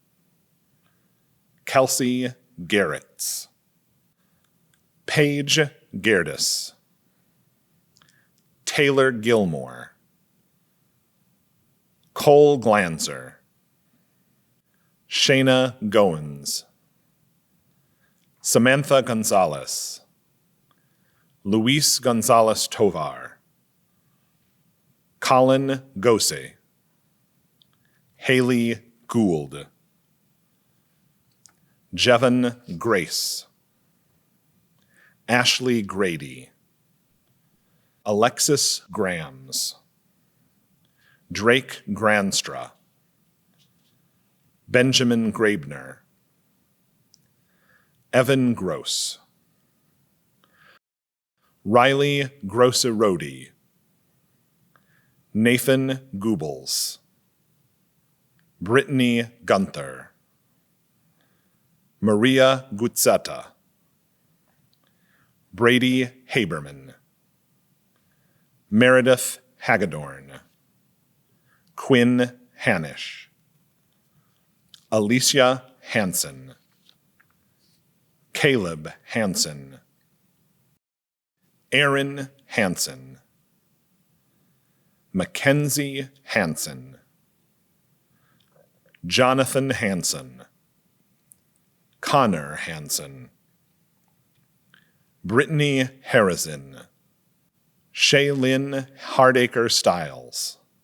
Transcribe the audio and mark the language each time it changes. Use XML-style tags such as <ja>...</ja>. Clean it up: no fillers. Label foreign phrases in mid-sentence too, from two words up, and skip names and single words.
<en>Kelsey Garretts, Paige Gerdes, Taylor Gilmore, Cole Glanzer, Shayna Goins, Samantha Gonzalez, Luis Gonzalez Tovar, Colin Gose, Haley Gould, Jevon Grace, Ashley Grady, Alexis Grams, Drake Granstra, Benjamin Grabner, Evan Gross, Riley Grosserodi, Nathan Goebbels, Brittany Gunther, Maria Gutzetta, Brady Haberman, Meredith Hagedorn, Quinn Hanish, Alicia Hansen, Caleb Hansen, Aaron Hansen, Mackenzie Hansen, Jonathan Hansen, Connor Hansen, Brittany Harrison, Shaylin Hardacre Stiles,</en>